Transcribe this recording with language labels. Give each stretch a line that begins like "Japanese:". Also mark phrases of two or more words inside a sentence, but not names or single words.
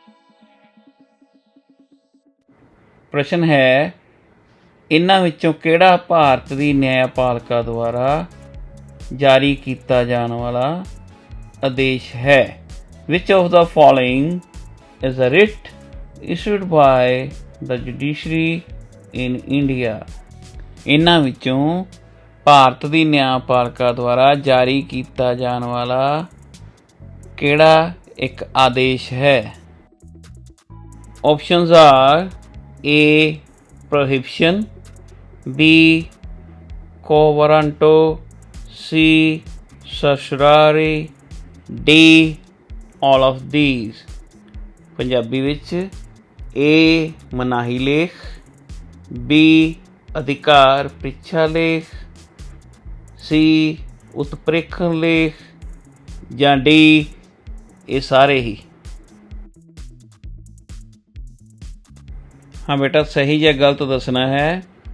Punjabi: ਪ੍ਰਸ਼ਨ ਹੈ, ਇਹਨਾਂ ਵਿੱਚੋਂ ਕਿਹੜਾ ਭਾਰਤ ਦੀ ਨਿਆਂਪਾਲਿਕਾ ਦੁਆਰਾ ਜਾਰੀ ਕੀਤਾ ਜਾਣ ਵਾਲਾ ਆਦੇਸ਼ ਹੈ?
English: which of the following is a writ issued by the judiciary in India?
Punjabi: ਇਹਨਾਂ ਵਿੱਚੋਂ ਭਾਰਤ ਦੀ ਨਿਆਂਪਾਲਿਕਾ ਦੁਆਰਾ ਜਾਰੀ ਕੀਤਾ ਜਾਣ ਵਾਲਾ ਕਿਹੜਾ ਇੱਕ ਆਦੇਸ਼ ਹੈ?
English: options are A prohibition, B
Latin: quo warranto,
English: ਸੀ certiorari, ਡੀ all of these?
Punjabi: ਪੰਜਾਬੀ ਵਿੱਚ ਏ ਮਨਾਹੀ ਲੇਖ, ਬੀ ਅਧਿਕਾਰ ਪ੍ਰੀਖਿਆ ਲੇਖ, ਸੀ ਉਤਪ੍ਰੇਖਣ ਲੇਖ, ਜਾਂ ਡੀ ਇਹ ਸਾਰੇ ਹੀ? ਹਾਂ ਬੇਟਾ, ਸਹੀ ਜਾਂ ਗਲਤ ਦੱਸਣਾ ਹੈ।